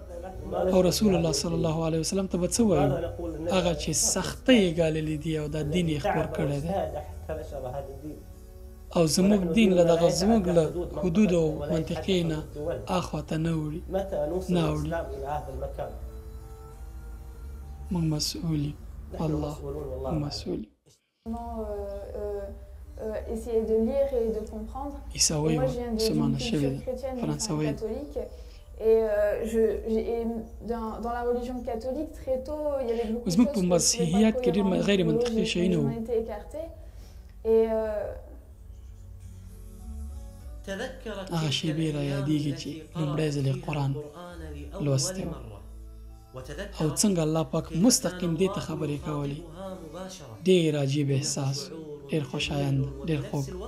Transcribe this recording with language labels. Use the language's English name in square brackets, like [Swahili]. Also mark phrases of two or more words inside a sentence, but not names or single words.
[Pashto] او [Arabic] رسول الله صلی الله علیه وسلم [Pashto] ته به څه وایو؟ هغه چې سختۍ یې ګاللي دي او دا دین یې خپور کړی دی او زموږ دین له دغه زموږ له حدود او منطقې نه اخواته نه اوړي. موږ مسؤول یو، الله مسؤول یو. [French] Essayer de lire et de comprendre. Et moi, je viens d'une culture chrétienne et catholique. Et dans la religion catholique, très tôt, il y avait beaucoup de choses qui ont été écartées. [Pashto] Et هغه شیبې رایادېږي چې لومړی ځل یې قرآن لوستی و او څنګه الله پاک مستقیم دې ته خبرې کولې. ډېر عجیب احساس، ډېر خوشایند، ډېر خوږ.